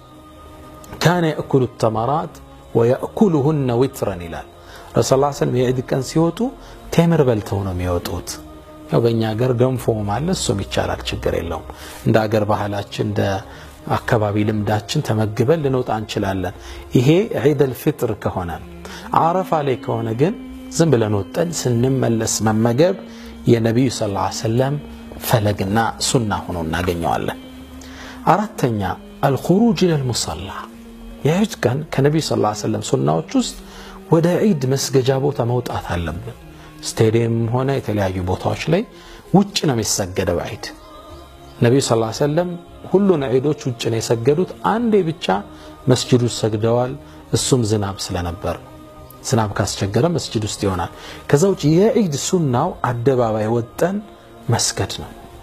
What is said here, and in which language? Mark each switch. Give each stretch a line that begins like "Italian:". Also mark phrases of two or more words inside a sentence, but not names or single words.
Arabic: كان ياكل التمرات وياكلهن وترا
Amharic: ይላል
Arabic: رسول صلى الله عليه وسلم
Amharic: የዒድ ቀን ሲወጡ ቴምር በልተው ነው የሚወጡት ያው በእኛ ሀገር ገንፎ ማለት እሱም ይቻላል ችግር የለውም እንደ ሀገር ባህላችን እንደ አካባቢ ልምዳችን ተመግበን ልንወጣ እንችላለን ይሄ ዒድ الفطر ከሆነ ዓረፋ ላይ ከሆነ ግን ዝም ብለን ወጣን ስንመለስ መመገብ የነብዩ
Arabic: صلى الله عليه وسلم
Amharic: ፈለግና ሱና ሆኖ እናገኘዋለን አራተኛ
Arabic: الخروج الى المصلى
Amharic: የዒድ ቀን ከነብዩ
Arabic: صلى الله عليه وسلم
Amharic: ሱናዎች ውስጥ ወደ ዒድ መስገጃ ቦታ መውጣት አለብን ስቴዲየም ሆነ የተለያዩ ቦታዎች ላይ ውጭ ነው የሚሰገደው ዒድ ነብዩ
Arabic: صلى الله عليه وسلم
Amharic: ሁሉን ዒዶች ውጭ ነው የሰገዱት አንዴ ብቻ መስጂድ ውስጥ ሰግደዋል እሱም ዝናብ ስለነበር ዝናብ ካስቸገረ መስጂድ ውስጥ ይሆናል ከዛው የዒድ ሱናው አደባባይ ወጣን መስገድ ነው